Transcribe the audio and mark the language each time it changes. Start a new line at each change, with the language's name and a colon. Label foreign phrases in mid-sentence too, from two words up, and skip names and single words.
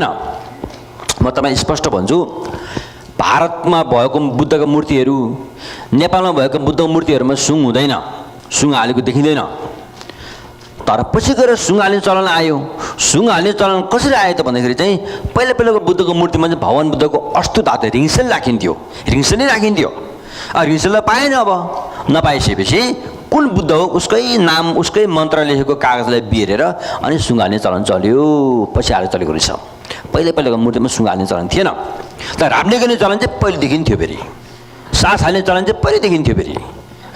Nepali: म तपाईँ स्पष्ट भन्छु, भारतमा भएको बुद्धको मूर्तिहरू, नेपालमा भएको बुद्धको मूर्तिहरूमा सुङ हुँदैन, सुङ हालेको देखिँदैन। तर पछि गएर सुङ हाल्ने चलन आयो। सुङ हाल्ने चलन कसरी आयो त भन्दाखेरि चाहिँ पहिलाको बुद्धको मूर्तिमा चाहिँ भगवान बुद्धको अस्तु धातु रिङ्सेल राखिन्थ्यो, रिङ्सेल नै राखिन्थ्यो। रिङ्सेललाई पाएन। अब नपाइसकेपछि कुन बुद्ध हो उसकै नाम, उसकै मन्त्र लेखेको कागजलाई बेरेर अनि सुङ हाल्ने चलन चल्यो। पछि आएर चलेको रहेछ। पहिलाको मूर्तिमा सुङ हाल्ने चलन थिएन। तर राब्ने गर्ने चलन चाहिँ पहिलेदेखि थियो। फेरि सास हाल्ने चलन चाहिँ पहिलेदेखि थियो फेरि है।